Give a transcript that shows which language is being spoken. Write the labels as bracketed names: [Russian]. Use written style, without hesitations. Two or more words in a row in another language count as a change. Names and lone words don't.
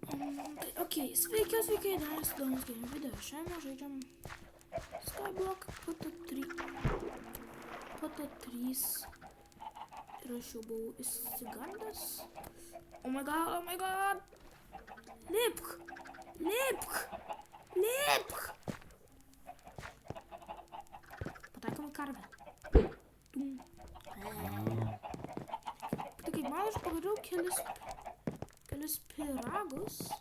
[Lithuanian] Ok, sveiki, dar įdomus [English] game video. [Lithuanian] Šiandien žaidžiam Skyblock PT3. Ir aš jau buvau įsigandęs. [English] Oh my god! [Lithuanian] Lipk! Pataikom į karvę. Tai kaip man aš pagadžiau kelis pyragus.